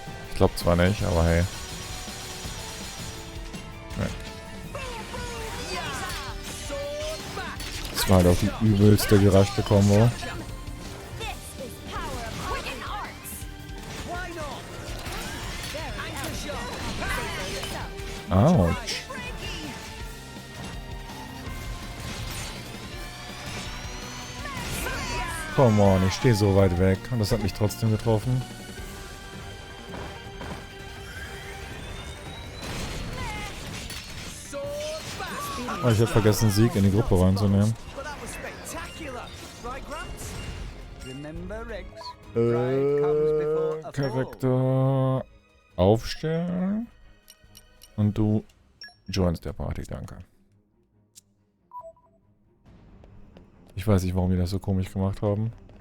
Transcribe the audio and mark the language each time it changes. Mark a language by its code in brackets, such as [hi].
[de] Ich glaube zwar nicht, aber hey. Nee. [en] Sword back. [de] Das war halt auch die übelste geraschte Kombo. [en] This is power of quicken arts. Why not? Anchor shot. [de] Autsch. [en] Come on, [de] ich stehe so weit weg. Und das hat mich trotzdem getroffen. [en] Sword back. [de] Oh, ich habe vergessen, Sieg in die Gruppe reinzunehmen. [en] But that was spectacular. Right, Gramps? Remember, Rex? Pride comes before a fall. [de] Charakter aufstellen. Und du joinst der Party, danke. Ich weiß nicht, warum die das so komisch gemacht haben.